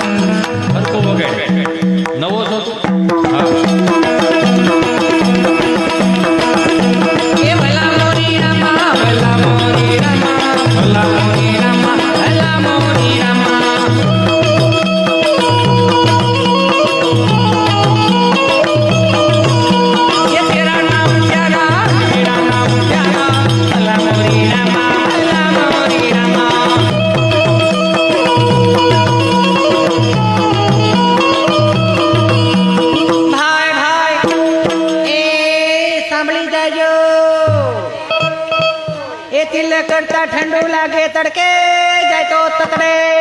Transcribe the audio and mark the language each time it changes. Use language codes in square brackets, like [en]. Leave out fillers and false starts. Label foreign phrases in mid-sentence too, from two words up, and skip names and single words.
[gu] હરકો વગાડે. નવો છો તું? હા. [hi] ए भला मोरी रामा, भला मोरी रामा, भला मोरी रामा, भला मोरी रामा. ये तेरा नाम प्यारा, तेरा नाम प्यारा, भला मोरी रामा, भला मोरी रामा. [gu] ભાઈ ભાઈ એ સાંભળી જાજો, એ તિલક કરતા ઠંડુ લાગે તડકે જાય તો તતડે.